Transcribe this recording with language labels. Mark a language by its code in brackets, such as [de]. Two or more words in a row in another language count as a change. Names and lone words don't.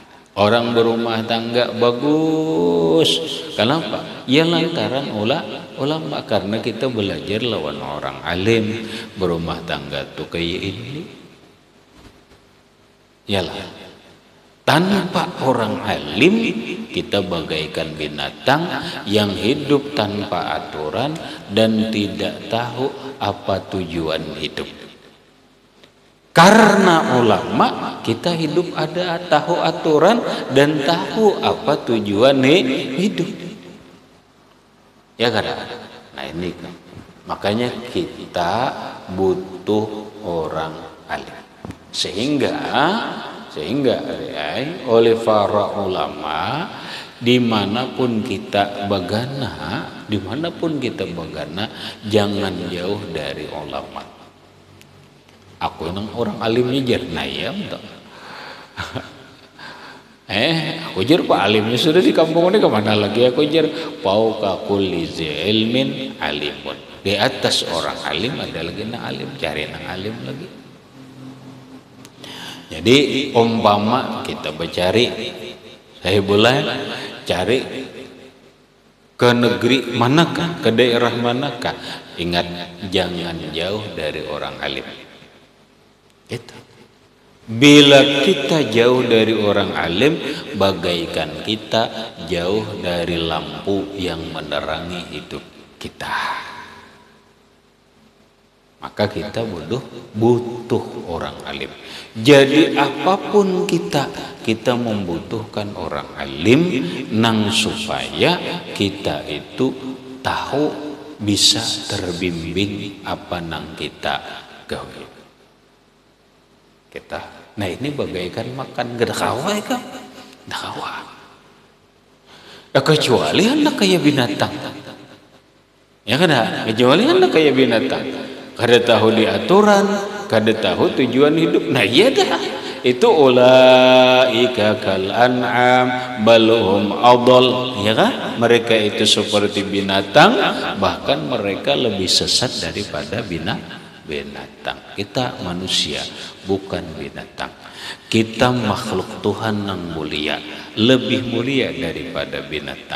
[id] Orang berumah tangga bagus. Kenapa? Ya lantaran ulama, karena kita belajar lawan orang alim. Berumah tangga tuh kayak ini. Yalah. Tanpa orang alim kita bagaikan binatang yang hidup tanpa aturan dan tidak tahu apa tujuan hidup. Karena ulama kita hidup ada tahu aturan dan tahu apa tujuan hidup. Ya kan? Nah ini kan. Makanya kita butuh orang alim. Sehingga oleh para ulama dimanapun kita bagana, jangan jauh dari ulama. Aku nang orang alimnya jarna ya entah. Aku jar pak alimnya sudah di kampung ini kemana lagi? Aku jar [ar] فوق كل علم عليم. [id] Di atas orang alim ada lagi nang alim, cari nang alim lagi. Jadi umpama kita bercari, saya boleh cari ke negeri manakah, ke daerah manakah? Ingat jangan jauh dari orang alim. Itu. Bila kita jauh dari orang alim, bagaikan kita jauh dari lampu yang menerangi hidup kita. Maka kita butuh orang alim. Jadi apapun kita membutuhkan orang alim nang supaya kita itu tahu bisa terbimbing apa nang kita gawe. Nah ini bagaikan makan gedakawa ya kan? Gedakawa. Ya kecuali anda kayak binatang. Ya kan? Kecuali anda kayak binatang. Kada tahu diaturan, kada tahu tujuan hidup. Nah iya dah. [ar] Itu أولئك كالأنعام بل هم أضل. [id] Ya kan? Mereka itu seperti binatang, bahkan mereka lebih sesat daripada binatang. Kita manusia, bukan binatang. Kita makhluk Tuhan yang mulia, lebih mulia daripada binatang.